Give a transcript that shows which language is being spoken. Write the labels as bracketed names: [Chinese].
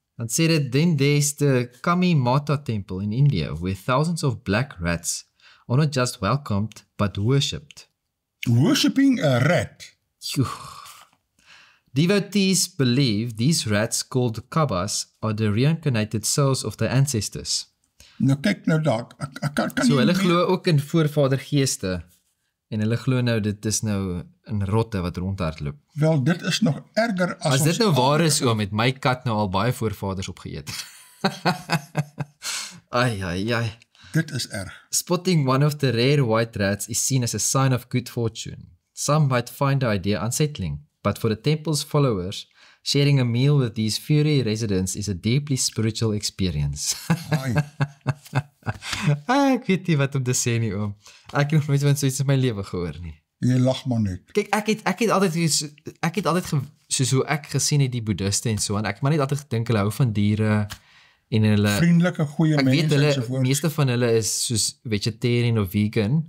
[Afrikaans] Dan sê dit, [English] then there's the Kami Mata temple in India, where thousands of black rats are not just welcomed, but worshipped. Worshipping a rat. Devotees believe these rats called kabas are the reincarnated souls of their ancestors. [Afrikaans] Nou kyk nou daar, ek kan so hulle glo ook in voorvadergeeste, en hulle glo nou, dit is nou 'n rotte wat rondhardloop. Wel, dit is nog erger as dit nou waar is, met my kat nou al baie voorvaders opgeëet. Ai. Dit is erg. [English] Spotting one of the rare white rats is seen as a sign of good fortune. Some might find the idea unsettling, but for the temple's followers, sharing a meal with these furry residents is a deeply spiritual experience. [Afrikaans] Ek weet nie wat om te sê nie, oom. Ek het nog nooit van soiets in my lewe gehoor nie. Jy lag maar net. Kyk, ek het altyd soos hoe ek gesien het die boeddhiste en so, en ek maar net altyd gedink hulle hou van diere en hulle vriendelike goeie mense en so voort. Meeste van hulle is soos vegetarian of vegan.